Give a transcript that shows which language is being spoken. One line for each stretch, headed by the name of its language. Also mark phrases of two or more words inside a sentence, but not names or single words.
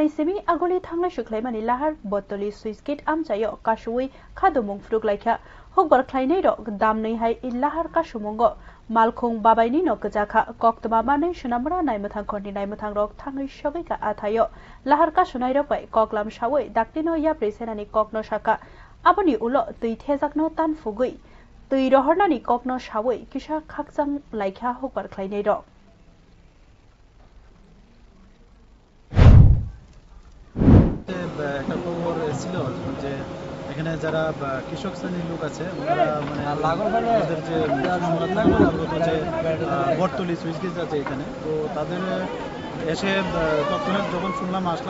Kok Borok: सेमि आगलि थांनाय सुख्लायमानि लाहार बतलि सुइस गेट आमजायो कासुवै खादुमुं फ्रुक लायखा हकबार ख्लायनै रक दामनै हाय इलाहार कासुमुंगो मालखुं बाबायनि न गजाखा कक्तमा मानै सुनामरा नायमथां खरनि नायमथां रक थाङै सगैका आथायो लाहार कासुनाय रकबाय ककलाम सावै दाक्तिनो याप्रि सेनानि ककनो साका आबनि उलो दै थेजाकनो तानफुगै दै रहरनानि ककनो सावै किसा खाकजां लायखा हकबार ख्लायनै रक
Bangla: একটা খবর ছিল যে এখানে যারা কৃষক শ্রেণীর লোক আছে ওরা মানে ওদের যে বটতলি সুইচ গেট আছে এখানে তো তাদের এসে তৎক্ষণাৎ যখন শুনলাম আসলাম